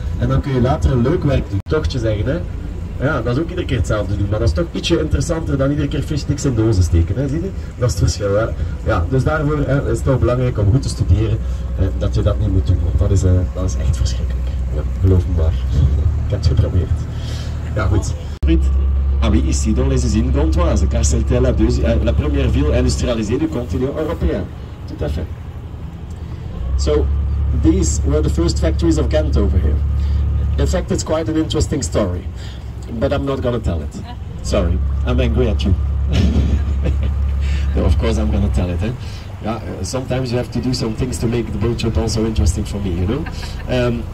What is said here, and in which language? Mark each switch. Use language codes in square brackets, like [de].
[nl] En dan kun je later een leuk werk doen. Tochtje zeggen, hè? Ja, dat is ook iedere keer hetzelfde doen, maar dat is toch ietsje interessanter dan iedere keer fishsticks in dozen steken, hè? Zie je? Dat is het verschil, hè? Ja, dus daarvoor is het toch belangrijk om goed te studeren, dat je dat niet moet doen, want dat is echt verschrikkelijk. Ja, geloof me maar. Ik heb het geprobeerd. Ja, goed. [fr] Ah oui, ici dans les usines gantoises, car c'était la première ville industrialisée du continent européen. Tout à fait. [en] So, these were the first factories of Ghent over here. In fact, it's quite an interesting story, but I'm not gonna tell it. Sorry, I'm angry at you. No, of course I'm gonna tell it, eh? Yeah, sometimes you have to do some things to make the boat trip also interesting for me, you know?